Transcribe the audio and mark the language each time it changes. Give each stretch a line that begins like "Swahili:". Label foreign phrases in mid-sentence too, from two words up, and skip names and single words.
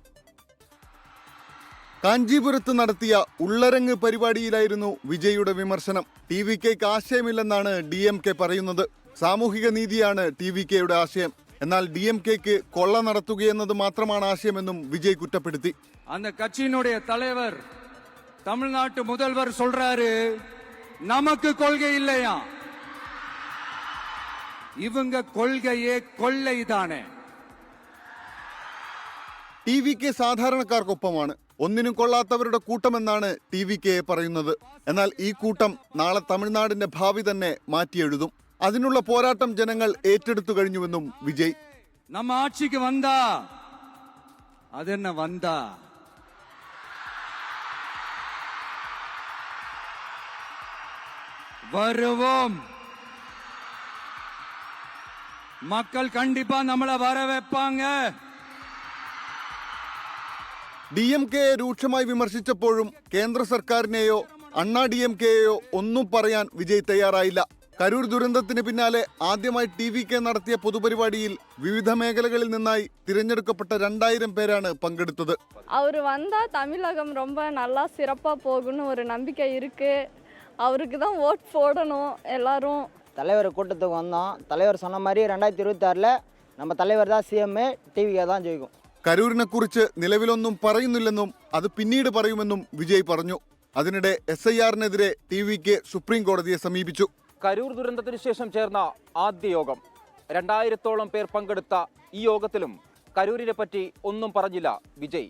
Malayalam: കാഞ്ചീപുരത്ത് നടത്തിയ ഉള്ളരങ്ങ് പരിപാടിയിലായിരുന്നു വിജയുടെ വിമർശനം. TVKക്ക് ആശയമില്ലെന്നാണ് DMK പറയുന്നത്. സാമൂഹിക നീതിയാണ് TVKയുടെ ആശയം. എന്നാൽ DMKക്ക് കൊള്ള നടത്തുകയെന്നത് മാത്രമാണ് ആശയമെന്നും വിജയ് കുറ്റപ്പെടുത്തി.
Tamil: அந்த கட்சியினுடைய தலைவர் தமிழ்நாட்டு முதல்வர் சொல்றாரு, நமக்கு கொள்கை இல்லையா, இவங்க கொள்கையே கொள்ளைதானே.
Malayalam: TVK സാധാരണക്കാർക്കൊപ്പമാണ്, ഒന്നിനും കൊള്ളാത്തവരുടെ കൂട്ടമെന്നാണ് TVKയെ പറയുന്നത്. എന്നാൽ ഈ കൂട്ടം നാളെ തമിഴ്നാടിന്റെ ഭാവി തന്നെ മാറ്റിയെഴുതും. അതിനുള്ള പോരാട്ടം ജനങ്ങൾ ഏറ്റെടുത്തു കഴിഞ്ഞുവെന്നും വിജയ്.
Tamil: நம்ம ஆட்சிக்கு வந்தா அது என்ன வந்தா, வருவோம். மக்கள் கண்டிப்பா நம்மளை வர வைப்பாங்க.
Malayalam: DMKയെ രൂക്ഷമായി വിമർശിച്ചപ്പോഴും കേന്ദ്ര സർക്കാരിനെയോ അണ്ണാ DMKയെയോ ഒന്നും പറയാൻ വിജയ് തയ്യാറായില്ല. കരൂർ ദുരന്തത്തിന് പിന്നാലെ ആദ്യമായി TVK നടത്തിയ പൊതുപരിപാടിയിൽ വിവിധ മേഖലകളിൽ നിന്നായി തിരഞ്ഞെടുക്കപ്പെട്ട 2000 പേരാണ് പങ്കെടുത്തത്.
Tamil: அவர் வந்தா தமிழகம் ரொம்ப நல்லா சிறப்பா போகும்னு ஒரு நம்பிக்கை இருக்கு. அவருக்கு தான் ஓட் போடணும் எல்லாரும். தலைவர் கூட்டத்துக்கு வந்தோம். தலைவர் சொன்ன மாதிரி 2026ல் நம்ம தலைவர் தான் CM, TVK தான் ஜெயிக்கும்.
Malayalam: കരൂരിനെ കുറിച്ച് നിലവിലൊന്നും പറയുന്നില്ലെന്നും അത് പിന്നീട് പറയുമെന്നും വിജയ് പറഞ്ഞു. അതിനിടെ SIRനെതിരെ TVK സുപ്രീം കോടതിയെ സമീപിച്ചു. കരൂർ ദുരന്തത്തിന് ശേഷം ചേർന്ന ആദ്യ യോഗം, 2000-ഓളം പേർ പങ്കെടുത്ത ഈ യോഗത്തിലും കരൂരിനെ പറ്റി ഒന്നും പറഞ്ഞില്ല വിജയ്.